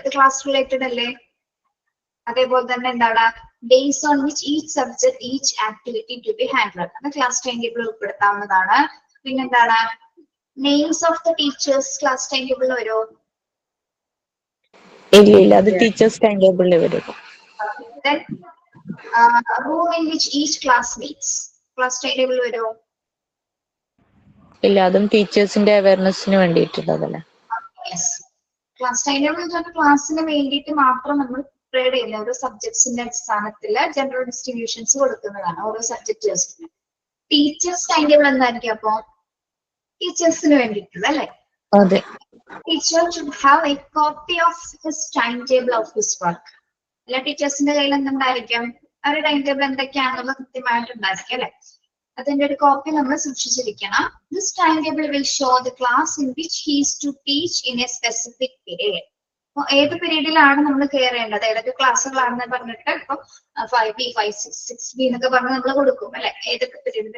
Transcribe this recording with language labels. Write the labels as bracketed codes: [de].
[ml] അത് class related അല്ലേ. അതേപോലെ തന്നെ എന്താണ്? [en] Days on which each subject each activity to be handled. [ml] അത് ക്ലാസ് ടൈം ടേബിൾ ഉൾപ്പെടുത്താവുന്നതാണ്. പിന്നെന്താണ്? Names of the teachers class time ടേബിളിൽ വരുമോ? ഇല്ല, അത് ടീച്ചേഴ്സ് ടൈം ടേബിളിൽ വരും. [en] Then room in which each class meets class time table വരുമോ? [ml] ഇല്ല, അതും ടീച്ചേഴ്സിന്റെ അവയർനെസ്സിന് വേണ്ടിയിട്ടുള്ളതല്ലേ. ക്ലാസ് ടൈം ടേബിൾ എന്ന് പറഞ്ഞാൽ ക്ലാസ്സിന് വേണ്ടിയിട്ട് മാത്രം നമ്മൾ പ്രിപ്പയർ ചെയ്യുന്ന ഓരോ സബ്ജക്ട്സിന്റെ അടിസ്ഥാനത്തിൽ ജനറൽ ഡിസ്ട്രിബ്യൂഷൻസ് കൊടുക്കുന്നതാണ് ഓരോ സബ്ജക്ട്സിന്. ടീച്ചേഴ്സ് ടൈം ടേബിൾ എന്തായിരിക്കും? അപ്പോ ടീച്ചേഴ്സിന് വേണ്ടിയിട്ടുള്ള അല്ലെ. അതെ. [en] Teacher should have a copy of his timetable of his work. [ml] എല്ലാ ടീച്ചേഴ്സിന്റെ കയ്യിൽ എന്തുണ്ടായിരിക്കും? അവരുടെ ടൈം ടേബിൾ എന്തൊക്കെയാണെന്നുള്ളത് കൃത്യമായിട്ടുണ്ടായിരിക്കും അല്ലെ. അതിന്റെ ഒരു കോപ്പി നമ്മൾ സൂക്ഷിച്ചിരിക്കണം. [en] This time table will show the class in which he is to teach in a specific period. [ml] അപ്പൊ ഏത് പീരീഡിലാണ് നമ്മൾ കയറേണ്ടത്, ഏതൊക്കെ ക്ലാസ്സുകളാണെന്ന് പറഞ്ഞിട്ട് ഇപ്പൊ 5B, 5C, 6B എന്നൊക്കെ പറഞ്ഞ് നമ്മൾ കൊടുക്കും അല്ലെ. ഏതൊക്കെ പീരീഡ്?